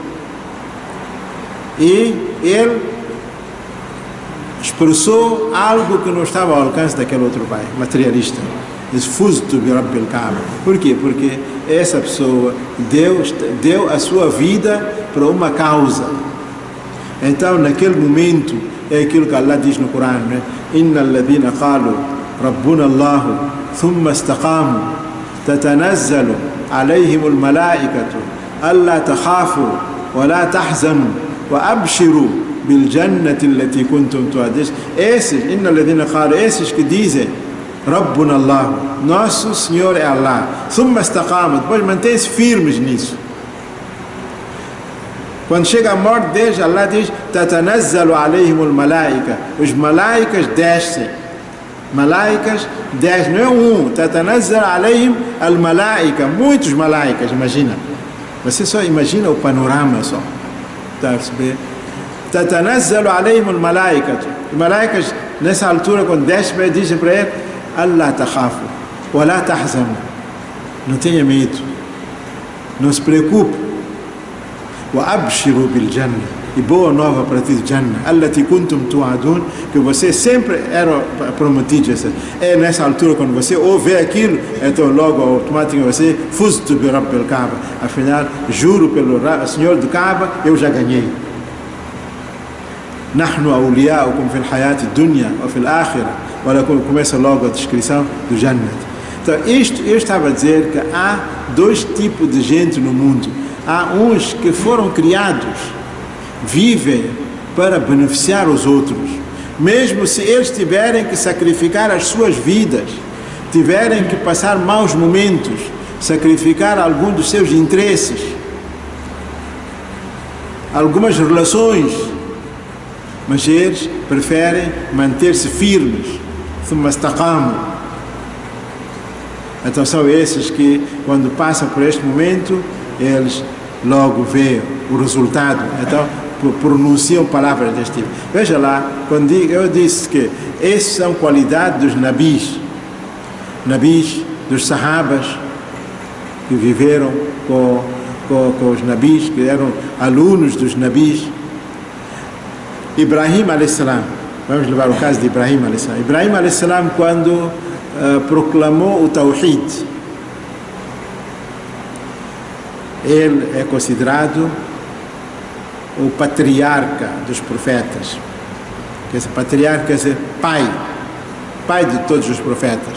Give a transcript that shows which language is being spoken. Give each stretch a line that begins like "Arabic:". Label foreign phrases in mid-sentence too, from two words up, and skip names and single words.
Portuguese: E ele expressou algo que não estava ao alcance daquele outro pai, materialista.
Arabic: Diz فزت برب الكعبة.
Portuguese: Por quê? Porque essa pessoa deu a sua vida para uma causa. Então, naquele momento, é aquilo que Allah diz no Corão, né?
Arabic: إن الذين قالوا ربنا الله ثم استقاموا تتنزل عليهم الملائكة ألا تخافوا ولا تحزنوا وأبشروا بالجنة التي كنتم توعدون. Esses, إن الذين قالوا,
Portuguese: esses que dizem
Arabic: ربنا الله,
Portuguese: nosso Senhor é Allah,
Arabic: ثم استقاموا,
Portuguese: depois mantém-se firmes nisso. Quando chega a morte deles, Allah diz
Arabic: تتنزل عليهم الملائكة,
Portuguese: os malaicas descem. Malaicas descem, não é um,
Arabic: تتنزل عليهم الملائكة,
Portuguese: muitos malaicas, imagina. Você só imagina o panorama só. Está a perceber?
Arabic: تتنزل عليهم الملائكة.
Portuguese: Os malaicas, nessa altura, quando descem, dizem para ele:
Arabic: ألا تخافوا ولا تحزنوا.
Portuguese: Não tenha medo, não se preocupe.
Arabic: وأبشروا بالجنة,
Portuguese: e boa nova para ti,
Arabic: الجنة التي كنتم توعدون,
Portuguese: que você sempre era prometido. É nessa altura, quando você ouve aquilo, então logo automaticamente você
Arabic: فزت برب الكعبة.
Portuguese: Afinal, juro pelo Senhor do Kaaba, eu já ganhei.
Arabic: نحن أولياؤكم في الحياة الدنيا وفي الآخرة.
Portuguese: Olha como começa logo a descrição do Jannah. Então, isto eu estava a dizer que há dois tipos de gente no mundo. Há uns que foram criados, vivem para beneficiar os outros, mesmo se eles tiverem que sacrificar as suas vidas, tiverem que passar maus momentos, sacrificar algum dos seus interesses, algumas relações, mas eles preferem manter-se firmes.
Arabic: ثم استقاموا.
Portuguese: Então são esses que, quando passam por este momento, eles logo veem o resultado. Então pronunciam palavras deste tipo. Veja lá, quando eu disse que essas são qualidades dos nabis, dos sahabas, que viveram com os nabis, que eram alunos dos nabis. Ibrahim a.s., vamos levar o caso de Ibrahim a.s. Ibrahim a.s., quando proclamou o Tawhid, ele é considerado o patriarca dos profetas. Esse patriarca quer dizer pai de todos os profetas.